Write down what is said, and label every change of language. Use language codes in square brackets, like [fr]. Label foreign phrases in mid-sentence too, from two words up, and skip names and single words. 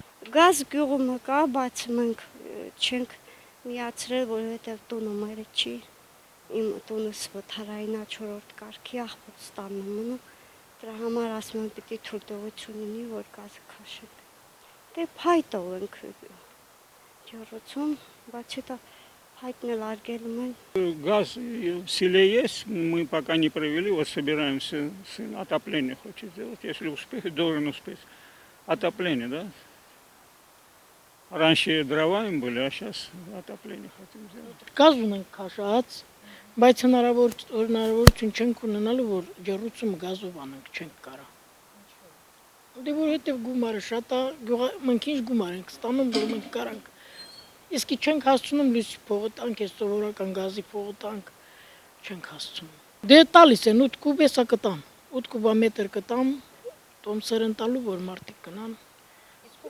[hy] Գազ գյուղում կա, բայց մենք չենք միացրել, որովհետև տունը մերը չի։ Իմ տունս վթարայինա 4-րդ կարգի աղբոց տանն մնում։ Դրա համար ասում եմ պիտի թույլտվություն ունի, որ գազը քաշենք։ Դե փայտով ենք ջրոցում, բայց это փայտն էլ արգելում են։ [ru] Газ в селе есть, мы пока не провели, вот собираемся, сын отопление хочет сделать, если успеет, должен успеть. Отопление, да? Раньше дрова им были, а сейчас отопление хотим сделать. [hy] Գազ ունենք քաշած, բայց հնարավորություն չենք ունենալու, որ ջրոցումը գազով անենք, չենք կարա։ Դե որովհետև գումարը շատ է, մենք ինչ գումար ենք ստանում, որ մենք կարանք։ Իսկ չենք հասցնում լույսի փողը տանք, այս սովորական գազի փողը տանք, չենք հասցնում։ Դե տալիս են 8 կուբ էսա կտամ, 8 կուբամետր կտամ, տոմսեր են տալու, որ մարդիկ գնան։